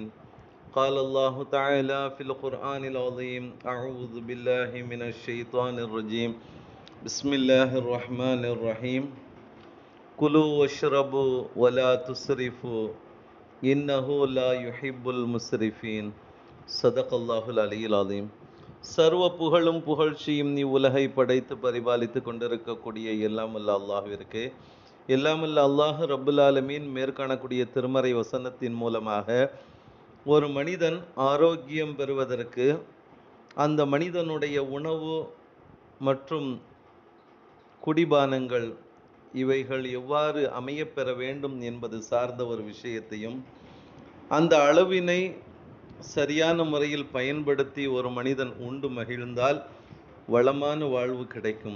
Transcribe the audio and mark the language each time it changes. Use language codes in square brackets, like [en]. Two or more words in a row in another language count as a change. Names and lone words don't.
[ar] قال الله تعالى في القرآن العظيم: أعوذ بالله من الشيطان الرجيم. بسم الله الرحمن الرحيم. كلوا واشربوا ولا تسرفوا إنه لا يحب المسرفين. صدق الله العلي العظيم. [ta] சர்வ புகழும் புகழ்ச்சியும் நீ உலகை படைத்து பரிபாலித்து கொண்டிருக்கக்கூடிய எல்லாமல்ல அல்லாஹ்விற்கு, எல்லாமல்ல [ar] الله رب العالمين [ta] மேற்காணக்கூடிய திருமறை வசனத்தின் மூலமாக ஒரு மனிதன் ஆரோக்கியம் பெறுவதற்கு அந்த மனிதனுடைய உணவு மற்றும் குடிபானங்கள் இவைகள் எவ்வாறு அமையப்பெற வேண்டும் என்பது சார்ந்த ஒரு விஷயத்தையும், அந்த அளவினை சரியான முறையில் பயன்படுத்தி ஒரு மனிதன் உண்டு மகிழ்ந்தால் வளமான வாழ்வு கிடைக்கும்.